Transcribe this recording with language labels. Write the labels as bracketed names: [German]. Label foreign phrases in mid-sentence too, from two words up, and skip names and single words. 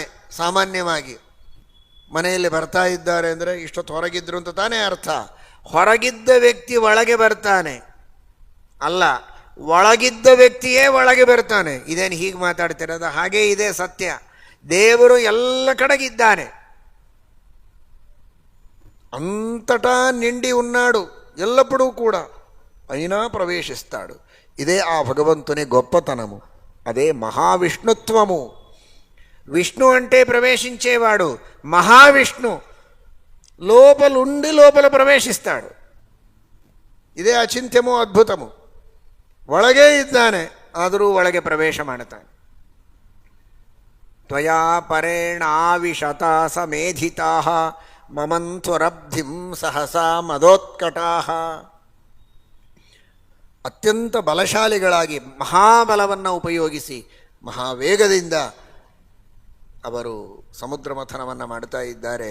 [Kannada] ಸಾಮಾನ್ಯವಾಗಿ ಮನೆಯಲ್ಲಿ ಬರ್ತಾ ಇದ್ದಾರೆ ಅಂದರೆ ಇಷ್ಟೊತ್ತು ಹೊರಗಿದ್ರು ಅಂತ ತಾನೇ ಅರ್ಥ. ಹೊರಗಿದ್ದ ವ್ಯಕ್ತಿ ಒಳಗೆ ಬರ್ತಾನೆ ಅಲ್ಲ, ಒಳಗಿದ್ದ ವ್ಯಕ್ತಿಯೇ ಒಳಗೆ ಬರ್ತಾನೆ. ಇದೇನು ಹೀಗೆ ಮಾತಾಡ್ತಿರೋದು? ಹಾಗೇ ಇದೆ ಸತ್ಯ. ದೇವರು ಎಲ್ಲ ಕಡೆಗಿದ್ದಾನೆ, [Telugu] అంతటా నిండి ఉన్నాడు, ఎల్లప్పుడూ కూడా అయినా ప్రవేశిస్తాడు. ఇదే ఆ భగవంతుని గొప్పతనము, అదే మహావిష్ణుత్వము. విష్ణు అంటే ప్రవేశించేవాడు, మహావిష్ణు లోపలుండి లోపల ప్రవేశిస్తాడు. ఇదే అచింత్యము, అద్భుతము. [Kannada] ಒಳಗೇ ಇದ್ದಾನೆ, ಆದರೂ ಒಳಗೆ ಪ್ರವೇಶ ಮಾಡ್ತಾನೆ. [Sanskrit] ತ್ವಯಾ ಪರೇಣ ಆವಿಶತ ಸಮೇಧಿತಾ ಮಮಂತ್ವರಬ್ಧಿಂ ಸಹಸಾ ಮದೋತ್ಕಟಾಹ. [Kannada] ಅತ್ಯಂತ ಬಲಶಾಲಿಗಳಾಗಿ ಮಹಾಬಲವನ್ನು ಉಪಯೋಗಿಸಿ ಮಹಾವೇಗದಿಂದ ಅವರು ಸಮುದ್ರ ಮಥನವನ್ನು ಮಾಡ್ತಾ ಇದ್ದಾರೆ.